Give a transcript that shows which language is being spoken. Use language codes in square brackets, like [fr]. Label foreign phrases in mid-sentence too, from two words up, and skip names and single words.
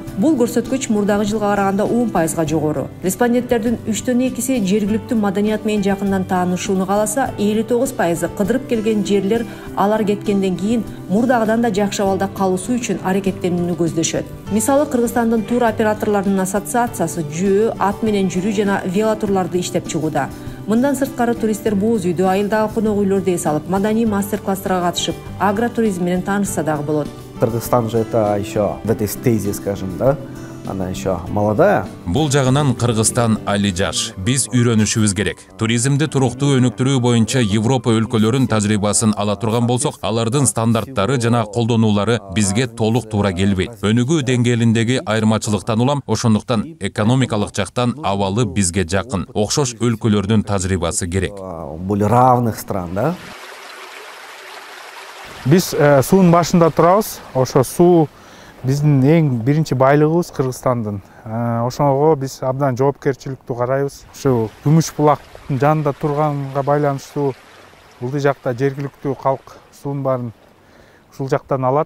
[ky] Бул көрсөткүч мурдагы жылга караганда 10%га жогору. Респонденттердин 3/2 жергиликтүү маданият менен жакындан таанышууну кааласа, 59% кыдырып келген жерлер алар кеткенден кийин мурдагыдан да жакшы абалда калуусу үчүн аракеттенүүнү көздөшөт. Мисалы, Кыргызстандын тур операторлорунун ассоциациясы жөө, ат менен жүрүү жана велотурларды иштеп чыгууда. Мындан сырткары туристтер бооз үйдө, айылдагы конок үйлөрдө эс алып, маданий мастер-класстарга катышып, агротуризм менен таанышса дагы болот. [ru] Кыргызстан же это еще в этой стезе, скажем, да? Она еще молодая. [ky] Бул жагынан Кыргызстан али жаш. Биз үйрөнүшүбүз керек. Туризмди туруктуу өнүктүрүү боюнча Европа өлкөлөрүнүн тажрыйбасын ала турган болсок, алардын стандарттары жана колдонуулары бизге толук туура келбейт. Өнүгүү деңгээлиндеги айырмачылыктан улам, ошондуктан экономикалык жактан абалы бизге жакын. Окшош өлкөлөрдүн тажрыйбасы керек. [ru] Более равных стран, да? [ky] Биз суунун башында турабыз. Ошо суу биздин эң биринчи байлыгыбыз Кыргызстандын. Ошого биз абдан жоопкерчиликтүү карайбыз. Ушу Күмүш булактын жанында турганга байланыштуу бул жакта жергиликтүү калк суунун баарын ушул жактан алат.